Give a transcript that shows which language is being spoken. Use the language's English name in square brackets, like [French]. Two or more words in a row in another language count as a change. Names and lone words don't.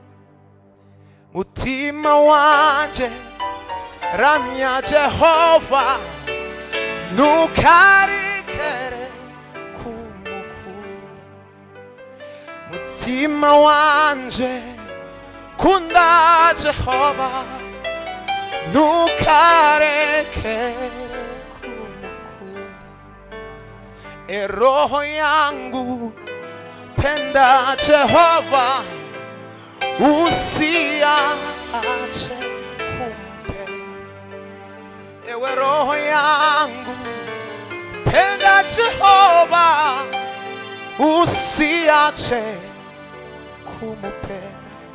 [Rundi] mutima wanje ramya Jehova ntukarekere kumukunda mutima wanje kunda Jehova ntukarekere kumukunda [Swahili] roho yangu penda Jehova usiache kumpenda ewe roho yangu penda Jehova usiache kumupenda